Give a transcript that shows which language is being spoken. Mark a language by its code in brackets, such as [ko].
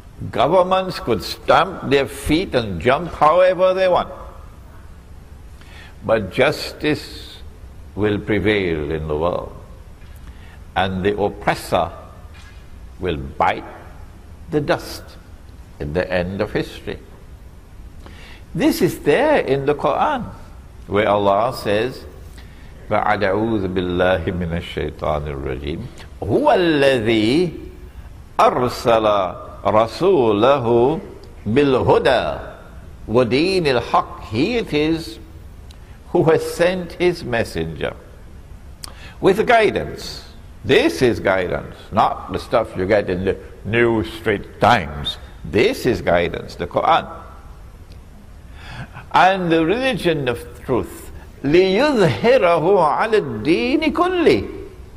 [en] Governments could stamp their feet and jump however they want. But justice will prevail in the world, and the oppressor will bite the dust at the end of history. This is there in the Quran, where Allah says, [ar] فَأَعُوذُ بِاللَّهِ مِنَ الشَّيْطَانِ الرَّجِيمِ هُوَ الَّذِي أَرْسَلَ رَسُولَهُ بِالْهُدَى وَدِينِ الْحَقِّ. [en] He it is who has sent his messenger with guidance. This is guidance, not the stuff you get in the New Straits Times. This is guidance, the Quran. And the religion of truth, [ar] لِيُظْهِرَهُ عَلَى الدِّينِ كُلِّهِ.